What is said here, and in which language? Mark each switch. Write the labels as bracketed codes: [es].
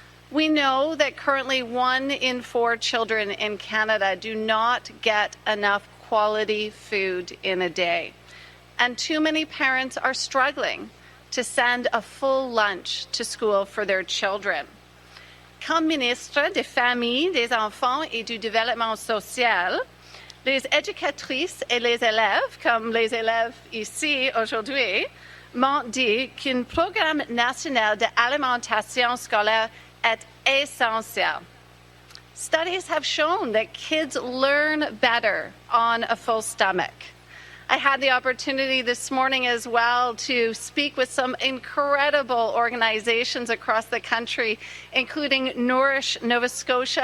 [en] We know that currently 1 in 4 children in Canada do not get enough quality food in a day. And too many parents are struggling to send a full lunch to school for their children. [fr] Comme ministre des Familles, des Enfants et du Développement social, les éducatrices et les élèves, comme les élèves ici aujourd'hui, m'ont dit qu'un programme national d'alimentation scolaire est essential. [en] Studies have shown that kids learn better on a full stomach. I had the opportunity this morning as well to speak with some incredible organizations across the country, including Nourish Nova Scotia.